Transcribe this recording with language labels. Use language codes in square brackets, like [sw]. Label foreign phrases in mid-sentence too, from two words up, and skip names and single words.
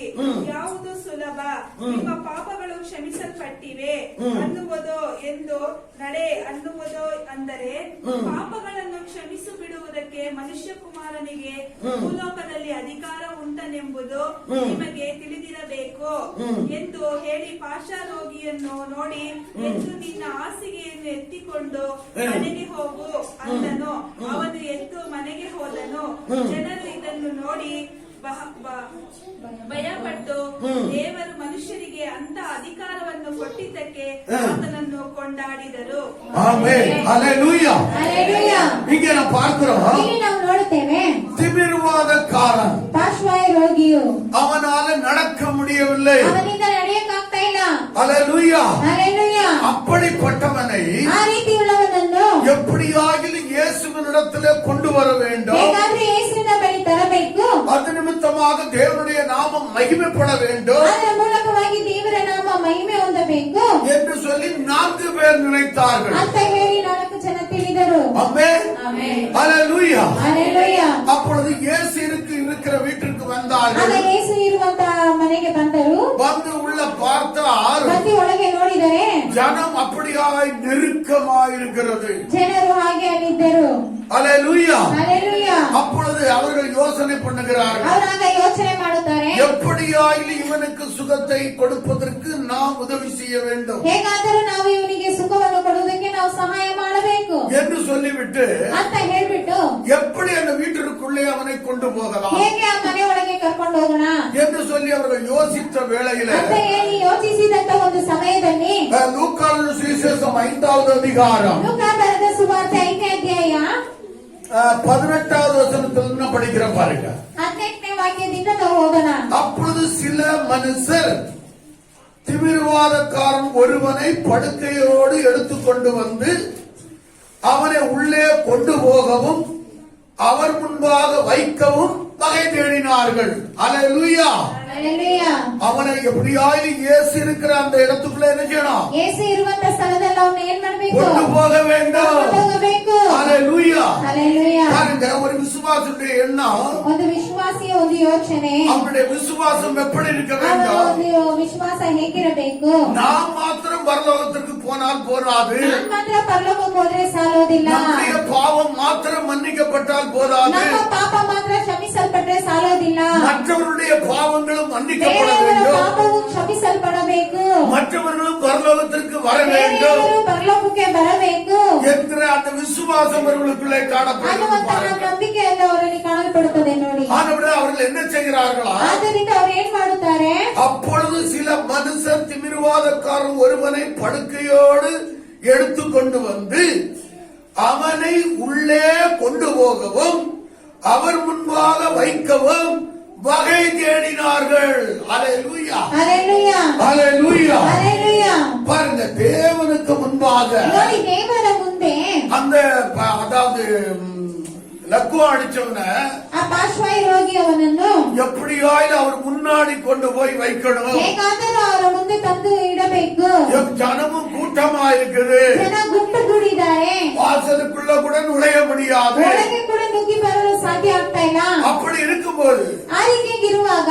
[kn] ಯಾವುದು ಸುಲಭ, ನಿಮ್ಮ ಪಾಪಗಳು ಕ್ಷಮಿಸಲ್ಪಟ್ಟಿವೆ ಅನ್ನುವುದೋ ಎಂದು ಅನ್ನುವುದೋ ಅಂದರೆ, ಪಾಪಗಳನ್ನು ಕ್ಷಮಿಸಿ ಬಿಡುವುದಕ್ಕೆ ಮನುಷ್ಯ ಕುಮಾರನಿಗೆ ಭೂಲೋಕದಲ್ಲಿ ಅಧಿಕಾರ ಉಂಟನೆಂಬುದು ನಿಮಗೆ ತಿಳಿದಿರಬೇಕು ಎಂದು ಹೇಳಿ ಪಾರ್ಶ್ವರೋಗಿಯನ್ನು ನೋಡಿ, ಎದ್ದು ನಿನ್ನ ಹಾಸಿಗೆಯನ್ನು ಎತ್ತಿಕೊಂಡು ಮನೆಗೆ ಹೋಗು ಅಂದನು. ಅವನು ಎದ್ದು ಮನೆಗೆ ಹೋದನು. ಜನರು ಇದನ್ನು ನೋಡಿ ಭಯಪಟ್ಟು ದೇವರು ಮನುಷ್ಯರಿಗೆ ಅಂತ ಅಧಿಕಾರವನ್ನು ಕೊಟ್ಟಿದ್ದಕ್ಕೆ ಆತನನ್ನು ಕೊಂಡಾಡಿದರು. [ta] ஆமென். ஹalleluya. [kn] ಹalleluya. [ta] இங்கே நாம் பார்க்கிறோம், [kn] ಇಲ್ಲಿ ನಾವು ನೋಡುತ್ತೇವೆ, [ta] திமிர்வாதக்காரன், [kn] ಪಾರ್ಶ್ವವಾಯು ರೋಗಿಯು, [ta] அவனால நடக்க முடியவில்லை. [kn] ಅವನಿಂದ ನಡೆಯಕ್ಕಾಗ್ತಾ ಇಲ್ಲ. [ta] ஹalleluya. [kn] ಹalleluya. [ta] அப்படிப்பட்டவனை [kn] ಆ ರೀತಿ ಉಳ್ಳವನನ್ನು [ta] எப்படியாகிலும் இயேசுவினிடத்திலே கொண்டு வர வேண்டும். [kn] ಹೇಗಾದ್ರೂ ಯೇಸುವಿನ ಬಳಿ ತರಬೇಕು. [ta] அது நிமித்தமாக தேவனுடைய நாமம் மகிமைப்பட வேண்டும். [kn] ಅದರ ಮೂಲಕವಾಗಿ ದೇವರ ಮಹಿಮೆ ಹೊಂದಬೇಕು [ta] என்று சொல்லி 4 பேர் நினைத்தார்கள். [kn] ಅಂತ ಹೇಳಿ 4 ಜನ ತಿಳಿದರು. [ta] ஆமென். [kn] ಆಮೆನ್. [ta] ஹalleluya. [kn] ஹalleluya. [ta] அப்பொழுது இயேசு இருக்கிற வீட்டிற்கு வந்தார்கள். [kn] ಆಗ ಯೇಸು ಇರುವಂತ ಮನೆಗೆ ಬಂದರು. [ta] வந்து உள்ள பார்த்தால் [kn] ಬಂದು ಒಳಗೆ ನೋಡಿದರೆ [ta] ஜனம் அப்படியாய் நெருக்கமாய் இருக்கிறது. [kn] ಜನರು ಹಾಗೆ ಅಲ್ಲಿದ್ದರು. [ta] ஹalleluya. [kn] ஹalleluya. [ta] அப்பொழுது அவர்கள் யோசனை பண்ணுகிறார்கள், [kn] ಅವರಾಗ ಯೋಚನೆ ಮಾಡುತ್ತಾರೆ, [ta] எப்படியாயிலும் இவனுக்கு சுகத்தை கொடுப்பதற்கு நாம் உதவி செய்ய வேண்டும் [kn] ಹೇಗಾದರೂ ನಾವು ಇವನಿಗೆ ಸುಖವನ್ನು ಕೊಡುವುದಕ್ಕೆ ನಾವು ಸಹಾಯ ಮಾಡಬೇಕು [ta] என்று சொல்லிவிட்டு [kn] ಅಂತ ಹೇಳ್ಬಿಟ್ಟು [ta] எப்படி அந்த வீட்டிற்குள்ளே அவனை கொண்டு போகலாம் [kn] ಹೇಗೆ ಆ ಮನೆ ಒಳಗೆ ಕರ್ಕೊಂಡು ಹೋಗೋಣ [ta] என்று சொல்லி அவர்கள் யோசித்த வேளையில [kn] ಅಂತ ಹೇಳಿ ಯೋಚಿಸಿದಂತ ಒಂದು ಸಮಯದಲ್ಲಿ [ta] லூக்கான சுவிசேஷம் 5வது அதிகாரம் [kn] ಲೂಕ ಬರೆದ ಸುವಾರ್ತೆ 5ನೇ ಅಧ್ಯಾಯ [ta] 18வது வசனத்துல படிக்கிறோம் பாருங்க. [kn] 18ನೇ ವಾಕ್ಯದಿಂದ ನಾವು ಓದೋಣ. [ta] அப்பொழுது சில மனுஷர் திமிர்வாதக்காரன் ஒருவனை படுக்கையோடு எடுத்துக்கொண்டு வந்து அவனை உள்ளே கொண்டு போகவும் அவர் முன்பாக வைக்கவும் வகை தேடினார்கள். அல்லேலூயா. [kn] ஹalleluya. [ta] அவனை எப்படியாயிலும் இயேசு இருக்கிற அந்த இடத்துக்குள்ள என்ன செய்யணும்? [kn] ಯೇಸು ಇರುವಂತ ಸ್ಥಳದಲ್ಲಿ ಅವನು ಏನ್ ಮಾಡಬೇಕು? [ta] கொண்டு போக வேண்டும். [kn] ಕರ್ಕೊಂಡು ಹೋಗಬೇಕು. [ta] அல்லேலூயா. [kn] ஹalleluya. [ta] பாருங்க, ஒரு விசுவாசியுடைய எண்ணம், [kn] ಒಂದು ವಿಶ್ವಾಸಿಯ ಒಂದು ಯೋಚನೆ, [ta] அவனுடைய விசுவாசம் எப்படி இருக்க [kn] ಅವರ [ta] வேண்டும்? [kn] ಒಂದು ವಿಶ್ವಾಸ ಹೇಗಿರಬೇಕು? [ta] நாம் மாத்திரம் பரலோகத்திற்கு போனால் போராது, [kn] ನಾನ್ ಮಾತ್ರ ಪರಲೋಕಕ್ಕೆ ಹೋದ್ರೆ ಸಾಲೋದಿಲ್ಲ, [ta] நம்முடைய பாவம் மாத்திரம் மன்னிக்கப்பட்டால் போதாது, [kn] ನಮ್ಮ ಪಾಪ ಮಾತ್ರ ಕ್ಷಮಿಸಲ್ಪಟ್ರೆ ಸಾಲೋದಿಲ್ಲ, [ta] மற்றவருடைய பாவங்களும் மன்னிக்கப்பட [kn] ಬೇರೆಯವರ [ta] வேண்டும், [kn] ಪಾಪವು ಕ್ಷಮಿಸಲ್ಪಡಬೇಕು, [ta] மற்றவர்களும் பரலோகத்திற்கு வர வேண்டும் [kn] ಬೇರೆಯವರು ಪರಲೋಕಕ್ಕೆ ಬರಬೇಕು [ta] என்கிற அந்த விசுவாசம் அவர்களுக்குள்ளே காணப்படுகிறது. [kn] ಅನ್ನುವಂತಹ ನಂಬಿಕೆಯನ್ನು ಅವರಲ್ಲಿ ಕಾಣಲ್ಪಡುತ್ತದೆ ನೋಡಿ. [ta] ஆனபடி அவர்கள் என்ன செய்கிறார்களா? [kn] ಆದ್ದರಿಂದ ಅವ್ರು ಏನ್ ಮಾಡುತ್ತಾರೆ? [ta] அப்பொழுது சில மனுஷர் திமிர்வாதக்காரன் ஒருவனை படுக்கையோடு எடுத்துக்கொண்டு வந்து அவனை உள்ளே கொண்டு போகவும் அவர் முன்பாக வைக்கவும் வகை தேடினார்கள். அல்லேலூயா. [kn] ஹalleluya. [ta] அல்லேலூயா. [kn] ஹalleluya. [ta] பாருங்க, தேவனுக்கு முன்பாக [kn] ನೋಡಿ, ದೇವರ ಮುಂದೆ [ta] அந்த அதாவது லக்குவா அடிச்சவன [kn] ಆ ಪಾರ್ಶ್ವಾಯು ರೋಗಿಯವನನ್ನು [ta] எப்படியாயிலும் அவர் முன்னாடி கொண்டு போய் வைக்கணும். [kn] ಹೇಗಾದರೂ ಅವರ ಮುಂದೆ ತಂದು ಇಡಬೇಕು. [ta] ஜனமும் கூட்டமா இருக்குது, [kn] ಜನ ಗುಂಪು ಕೂಡಿದ್ದಾರೆ, [ta] வாசலுக்குள்ள கூட நுழைய முடியாது. [kn] ಒಳಗೆ ಕೂಡ ನುಗ್ಗಿ ಬರಲು ಸಾಧ್ಯ ಆಗ್ತಾ ಇಲ್ಲ. [ta] அப்படி இருக்கும்போது [kn] ಆ ರೀತಿಯಾಗಿರುವಾಗ